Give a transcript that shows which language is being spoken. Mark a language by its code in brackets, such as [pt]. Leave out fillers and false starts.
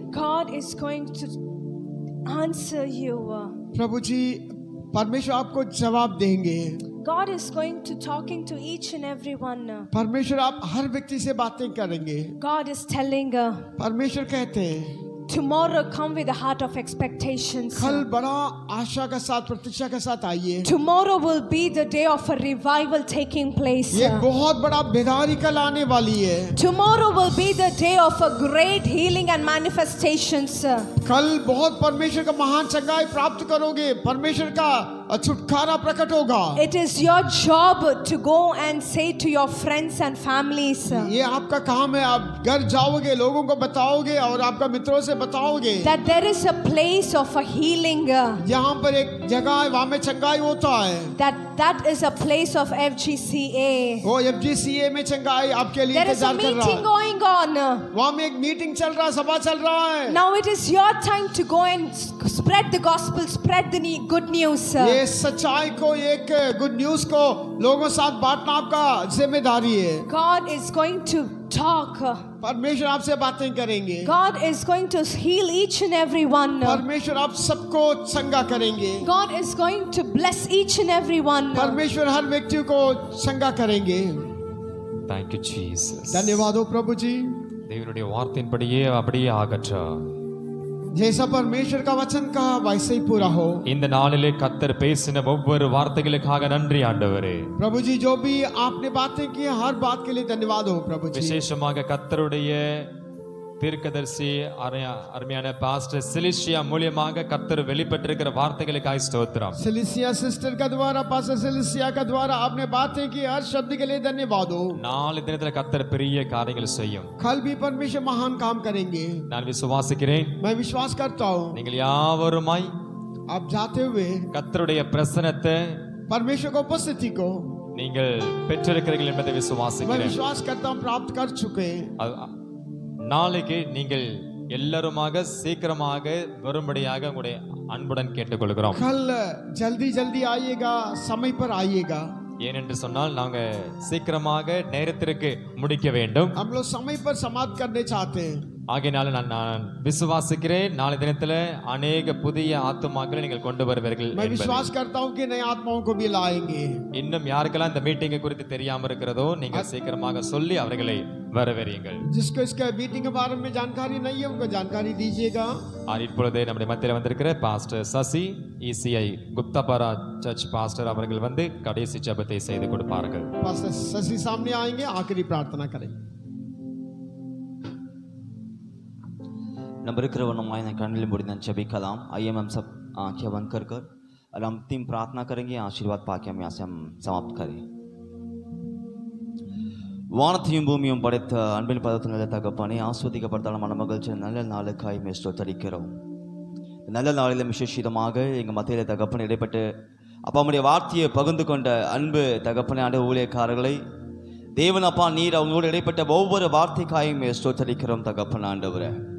[en] God is going to answer you. [hi] प्रभु जी परमेश्वर आपको जवाब देंगे। [en] God is going to talking to each and every one. [hi] परमेश्वर आप हर व्यक्ति से बातें करेंगे। [en] God is telling, [hi] परमेश्वर कहते हैं [en] tomorrow come with a heart of expectations. [hi] कल बड़ा आशा के साथ, प्रतीक्षा के साथ आइए। [en] Tomorrow will be the day of a revival taking place. [hi] ये बहुत बड़ा बेदारी कल आने वाली है। [en] Tomorrow will be the day of a great healing and manifestations. [hi] कल बहुत परमेश्वर का महान चंगाई प्राप्त करोगे, परमेश्वर का छुटकारा प्रकट होगा। [en] It is your job to go and say to your friends and families. [hi] ये आपका काम है, आप घर जाओगे, लोगों को बताओगे और आपका मित्रों से बताओगे [en] That there is a place of a healing. [hi] यहाँ पर एक जगह है, वहाँ में चंगाई होता है। [en] That is a place of FGCA. [hi] वो FGCA में चंगाई आपके लिए [en] There is a [hi] इंतजार कर रहा [en] meeting going on. [hi] वहाँ में एक मीटिंग चल रहा है, सभा चल रहा है। [en] Now it is your time to go and spread the gospel, spread the good news. [hi] ये सच्चाई को, एक गुड न्यूज को लोगों के साथ बांटना आपका जिम्मेदारी है। [en] God is going to talk. [hi] परमेश्वर आपसे बातें करेंगे। [en] God is going to heal each and every one. [hi] परमेश्वर आप सबको चंगा करेंगे। [en] God is going to bless each and every one. [hi] परमेश्वर हर व्यक्ति को चंगा करेंगे। [en] Thank you, Jesus. [hi] धन्यवाद हो प्रभु जी। [ta] தேவனுடைய வார்த்தையின்படியே அப்படியே ஆகட்டும். [hi] जैसा परमेश्वर का वचन कहा वैसे ही पूरा हो। [ta] இந்த நாளிலே கர்த்தர் பேசின ஒவ்வொரு வார்த்தைகளுக்காக நன்றி ஆண்டவரே. [hi] प्रभु जी जो भी आपने बातें की हर बात के लिए धन्यवाद हो प्रभु जी। [ta] விசேஷமாக கர்த்தருடைய தீர்க்கதரிசி அருமையான பாஸ்டர் சிலிசியா மூலமாக கர்த்தர் வெளிப்பட்டிருக்கிற வார்த்தைகளுக்காக ஸ்தோத்திரம். [hi] सिलिसिया सिस्टर का द्वारा, पास्टर सिलिसिया का द्वारा आपने बातें की हर शब्द के लिए धन्यवाद हो। [ta] நாளை தினத்துல கர்த்தர் பெரிய காரியங்களை செய்யும். [hi] कल भी परमेश्वर महान काम करेंगे, [ta] நான் விசுவாசிக்கிறேன். [hi] मैं विश्वास करता हूँ। [ta] நீங்கள் யாவருமாய் [hi] आप जाते हुए [ta] கர்த்தருடைய பிரசன்னத்தை, [hi] परमेश्वर की उपस्थिति को [ta] நீங்கள் பெற்றிருக்கிறீர்கள் என்பதை [hi] मैं [ta] விசுவாசிக்கிறேன். [hi] विश्वास करता हूँ प्राप्त कर चुके। [ta] நாளைக்கு நீங்கள் எல்லாருமாக சீக்கிரமாக வரும்படியாக உங்களுடைய அன்புடன் கேட்டுக்கொள்கிறோம். [hi] कल जल्दी जल्दी आइएगा, समय पर आइएगा। [ta] ஏனென்று சொன்னால் நாங்க சீக்கிரமாக நேரத்திற்கு முடிக்க வேண்டும். [hi] हम लोग समय पर समाप्त करने चाहते हैं। [ta] ஆகையினால நான் விசுவாசிக்கிறேன், நாளை தினத்துல அநேக புதிய ஆத்துமாக்களை நீங்கள் கொண்டு வருவீர்கள். [hi] मैं विश्वास करता हूँ कि नए आत्माओं को भी लाएंगे। [ta] இன்னும் யாருக்கெல்லாம் இந்த மீட்டிங்கை குறித்து தெரியாம இருக்கிறதோ நீங்கள் சீக்கிரமாக சொல்லி அவர்களை வரவேறுங்கள். [hi] जिसको इसका मीटिंग के बारे में जानकारी नहीं है उनको जानकारी दीजिएगा। [ta] இப்பொழுது நம்முடைய மத்தியில் வந்திருக்கிற pastor Sasi ECI குப்தாபரா search pastor அவர்கள் வந்து கடைசி ஜெபத்தை செய்து கொடுப்பார்கள். [hi] पास्टर शशि सामने आएंगे, आखिरी प्रार्थना करेंगे। [ta] नंबर இருக்கிறவனுமாய் நான் கண்ணில் மூடி நான் ஜெபிக்கலாம்। [hi] आइए हम सब आंखें बंद कर और हम अंतिम प्रार्थना करेंगे, आशीर्वाद पाके हम यहाँ से हम समाप्त करें। [ta] வானத்தையும் பூமியும் படைத்த அன்பின் பதத்தில் நல்ல தகப்பனே, ஆஸ்வதிக்கப்பட்டால் மன மகிழ்ச்சி நல்ல நாளுக்காய் ஸ்தோத்திரிக்கிறோம். நல்ல நாளிலும் விசேஷமாக எங்கள் மத்தியில் தகப்பனை இடைப்பட்டு அப்பாவுடைய வார்த்தையை பகிர்ந்து கொண்ட அன்பு தகப்பனை ஆண்டு ஊழியக்காரர்களை தேவன் அப்பா நீர் அவங்களோடு இடைப்பட்ட ஒவ்வொரு வார்த்தைக்காயும் ஸ்தோத்திரிக்கிறோம் தகப்பன் ஆண்டவரே.